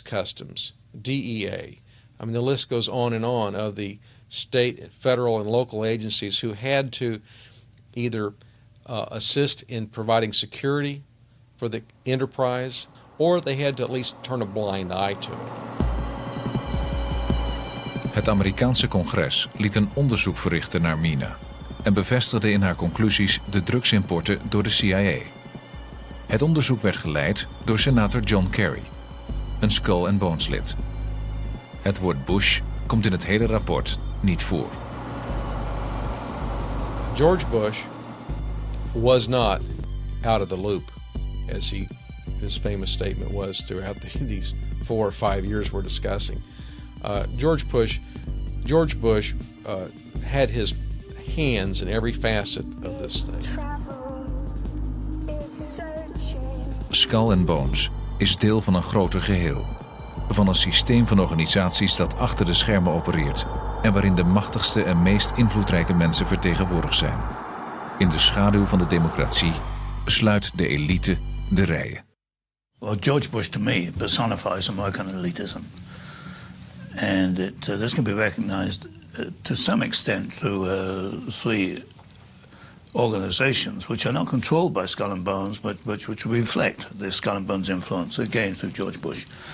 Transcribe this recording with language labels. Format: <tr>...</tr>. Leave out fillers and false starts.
<en>Customs, DEA. I mean, the list goes on of the state, federal, and local agencies who had to either assist in providing security for the enterprise, or they had to at least turn a blind eye to it.</en> <nl>Het Amerikaanse congres liet een onderzoek verrichten naar Mina en bevestigde in haar conclusies de drugsimporten door de CIA. Het onderzoek werd geleid door senator John Kerry, een Skull and Bones lid. Het woord Bush komt in het hele rapport niet voor.</nl> <en>George Bush was not out of the loop, as his famous statement was throughout these 4 or 5 years we're discussing. George Bush had his hands in every facet of this thing.</en> <nl>Skull and Bones is deel van een groter geheel. Van een systeem van organisaties dat achter de schermen opereert en waarin de machtigste en meest invloedrijke mensen vertegenwoordigd zijn. In de schaduw van de democratie sluit de elite de rijen.</nl> <en>Well, George Bush to me personifies American elitism. And this can be recognized to some extent through 3 organizations which are not controlled by Skull and Bones, but which reflect the Skull and Bones influence, again through George Bush.</en>